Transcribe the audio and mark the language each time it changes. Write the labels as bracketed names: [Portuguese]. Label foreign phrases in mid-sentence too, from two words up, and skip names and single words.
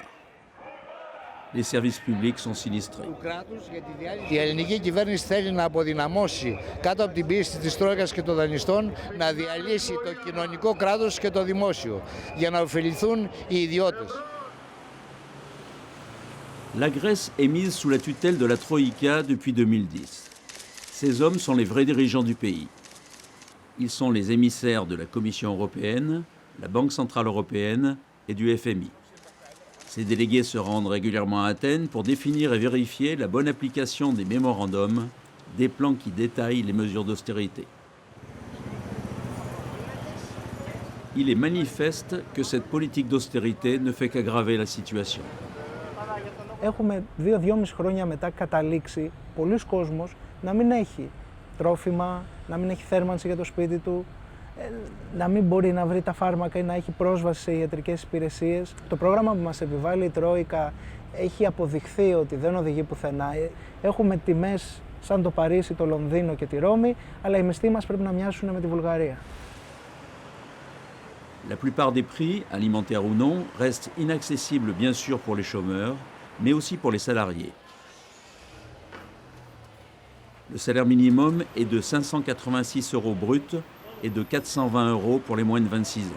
[French] Les services publics sont sinistrés. [Greek] Η ελληνική κυβέρνηση θέλει να αποδυναμώσει κάτω από την πίεση της Τρόικας και των δανειστών να διαλύσει το κοινωνικό κράτος και το δημόσιο για να ωφεληθούν οι ιδιώτες. [French] La Grèce est mise sous la tutelle de la Troïka depuis 2010. Ces hommes sont les vrais dirigeants du pays. Ils sont les émissaires de la Commission européenne, la Banque centrale européenne et du FMI. Ces délégués se rendent régulièrement à Athènes pour définir et vérifier la bonne application des mémorandums, des plans qui détaillent les mesures d'austérité. Il est manifeste que cette politique d'austérité ne fait qu'aggraver la situation. [Greek] Έχουμε 2-2,5 χρόνια μετά καταλήξει πολλοί κόσμος να μην έχει τρόφιμα, να μην έχει θέρμανση για το σπίτι του, να μην μπορεί να βρει τα φάρμακα ή να έχει πρόσβαση σε ιατρικές υπηρεσίες. Το πρόγραμμα που μας επιβάλλει η Τρόικα έχει αποδειχθεί ότι δεν οδηγεί πουθενά. Έχουμε τιμές σαν το Παρίσι, το Λονδίνο και τη Ρώμη, αλλά οι μισθοί μας πρέπει να μοιάσουν με τη Βουλγαρία. [French] La plupart des prix, alimentaires ou non, restent inaccessibles bien sûr pour les chômeurs, mais aussi pour les salariés. Le salaire minimum est de 586 € brut et de 420 € pour les moins de 26 ans.